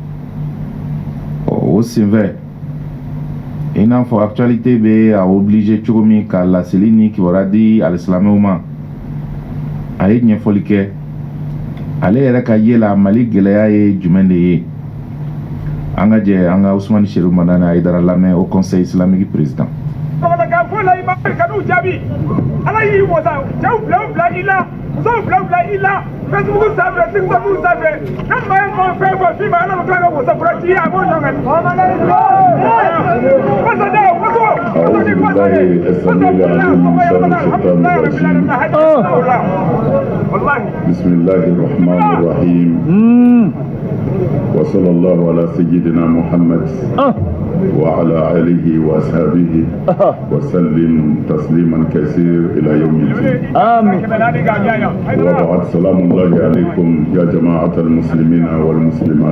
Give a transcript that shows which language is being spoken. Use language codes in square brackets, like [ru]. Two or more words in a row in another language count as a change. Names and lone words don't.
[bm] o senfɛ i n'a fɔ actualité bɛ a obligé cogo min ka laseli ni kibaruya di alisilamɛw ma a ye ɲɛfɔli kɛ ale yɛrɛ ka ye la Mali gɛlɛya ye jumɛn de ye an ka jɛ an ka Usmani Sherif Madani Haidara lamɛn [fr] au conseil islamique président. [bm] Ala y'i wasa cɛw bila i la musow bila i la Facebook sanfɛ TikTok sanfɛ ne maa ye mɔgɔ fɛn fɔ f'i ma Ala ma tila ka wasa fura ci a b'o ɲɔgɔn [ar] بسم الله الرحمن الرحيم وصلى الله على سيدنا محمد وعلى آله وأصحابه وسلم تسليما كثير إلى يوم الدين آمين وبعد سلام الله عليكم يا جماعة المسلمين والمسلمات